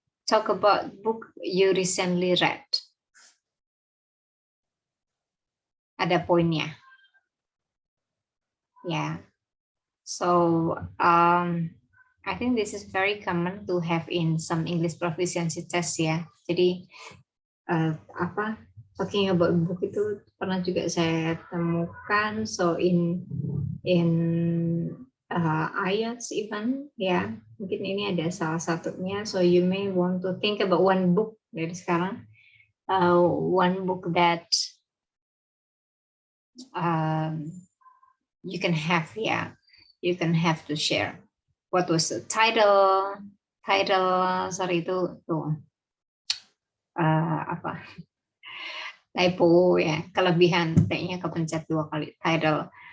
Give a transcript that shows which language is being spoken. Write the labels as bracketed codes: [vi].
[en] Talk about book you recently read. [id] Ada poinnya. [en] Yeah. So I think this is very common to have in some English proficiency test ya. [id] Jadi [en] talking about book [id] itu pernah juga saya temukan. [en] So in IELTS even [id] ya, mungkin ini ada salah satunya. [en] So you may want to think about one book [id] dari sekarang, [en] one book that you can have to share. What was the title? Sorry [id] itu tuh typo ya, kelebihan kayaknya kepencet 2 kali. Title.